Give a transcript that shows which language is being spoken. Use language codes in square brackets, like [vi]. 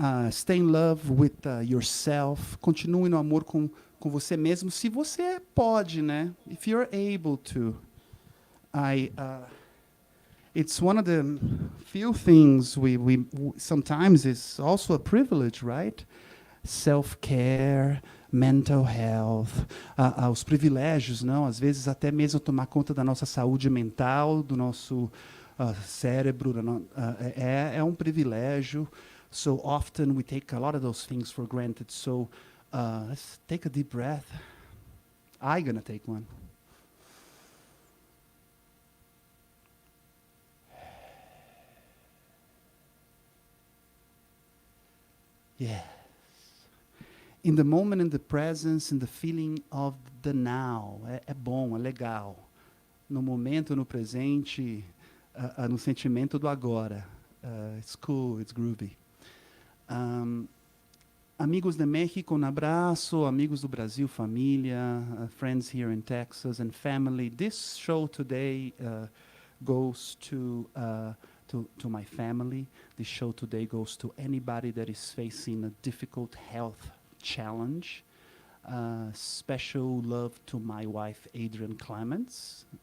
[en] Stay in love with yourself. [pt] Continue no amor com você mesmo, se você pode, né? [en] If you're able to. It's one of the few things we sometimes it's also a privilege, right? Self-care, mental health, [pt] os privilégios, não? Às vezes até mesmo tomar conta da nossa saúde mental, do nosso cérebro, é um privilégio. [en] So often we take a lot of those things for granted. So let's take a deep breath. I'm gonna take one. Yes. in the moment, in the presence, in the feeling of the now. [pt] É bom, é legal. No momento, no presente, no sentimento do agora. [en] It's cool, it's groovy. [pt] Amigos de México, um abraço. Amigos do Brasil, família. [en] Friends here in Texas and family. This show today goes to my family. This show today goes to anybody that is facing a difficult health challenge. Special love to my wife, Adrian Clements.